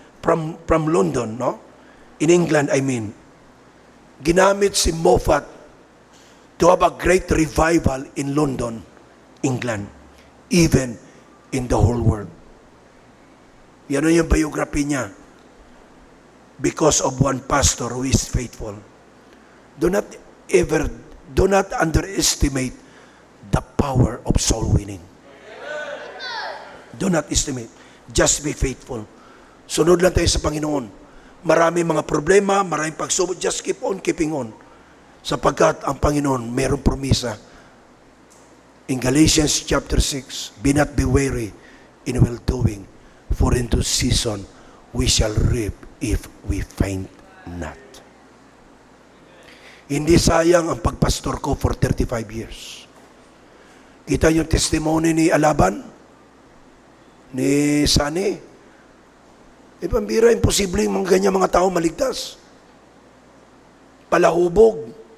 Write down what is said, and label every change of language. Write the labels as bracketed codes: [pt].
[en] from London, no? In England, I mean. [tl] Ginamit si [en] Moffat to have a great revival in London, England, even in the whole world. [tl] Yan yung biography niya. [en] Because of one pastor who is faithful. Do not underestimate the power of soul winning. Do not estimate. Just be faithful. [tl] Sunod lang tayo sa Panginoon. Marami mga problema, maraming pagsubok. [en] Just keep on keeping on. [tl] Sapagkat ang Panginoon mayroong promisa. [en] In Galatians chapter 6, be not be weary in well doing, for in due season we shall reap if we faint not. [tl] Hindi sayang ang pagpastor ko [en] for 35 years. [tl] Kita yung testimony ni Alaban, ni Sani. Pambira, imposible yung mga ganyan mga tao maligtas. Palahubog.